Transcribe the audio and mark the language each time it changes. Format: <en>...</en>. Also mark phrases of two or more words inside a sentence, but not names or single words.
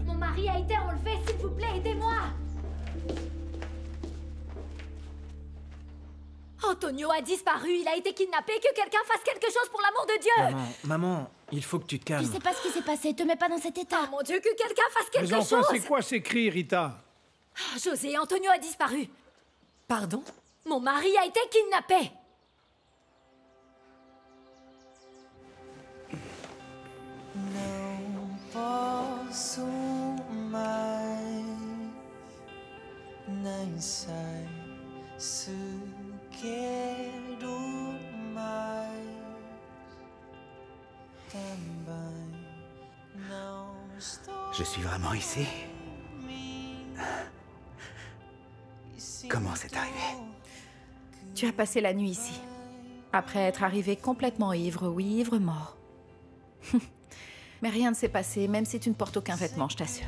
<fr>Mon mari a été enlevé, s'il vous plaît, aidez-moi! Antonio a disparu, il a été kidnappé, que quelqu'un fasse quelque chose pour l'amour de Dieu! Maman, il faut que tu te calmes. Tu sais pas ce qui s'est passé, te mets pas dans cet état. Oh mon Dieu, que quelqu'un fasse quelque Mais enfin, chose! c'est quoi ces cris, Rita? Ah, José, Antonio a disparu. Pardon? Mon mari a été kidnappé.</fr> <pt>Não posso mais, nem sei se quero mais. Também não estou.</pt> <fr>Je suis vraiment ici? Comment c'est arrivé? Tu as passé la nuit ici. Après être arrivé complètement ivre, oui, ivre mort. Mais rien ne s'est passé, même si tu ne portes aucun vêtement, je t'assure.</fr>